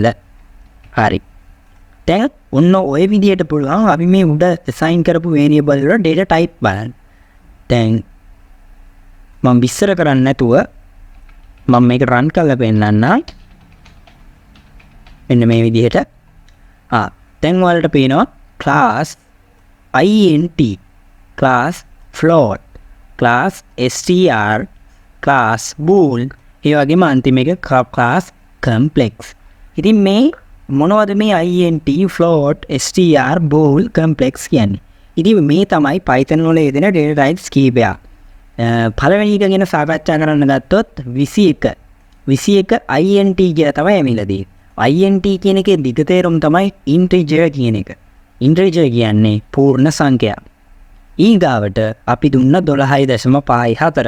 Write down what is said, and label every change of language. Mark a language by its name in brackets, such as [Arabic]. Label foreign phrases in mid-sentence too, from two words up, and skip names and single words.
[Sinhala] හරි. දැන් ඔන්න ඔය විදිහට පුළුවන් අපි මේ උඩ assign කරපු variable වල data type බලන්න. දැන් මම විස්තර කරන්නේ නැතුව මම මේක run කරලා පෙන්නන්නම්. මෙන්න මේ විදිහට. දැන් ඔයාලට පේනවා [English] class int, class float, class str, class bool, [Sinhala] ඒ වගේම අන්තිම එක [English] class complex. [Sinhala] ඉතින් මේ මොනවද මේ int, float, str, bool, complex කියන්නේ? ඉතින් මේ තමයි Python වල යෙදෙන data types කීපයක්. පළවෙනි එක ගැන සාකච්ඡා කරන්න ගත්තොත් 21 int කියලා තමයි එමිලදී. int කියන එකේ දිග තේරුම තමයි integer කියන එක. integer කියන්නේ පූර්ණ සංඛ්‍යාව. ඊගාවට අපි දුන්න 12.54.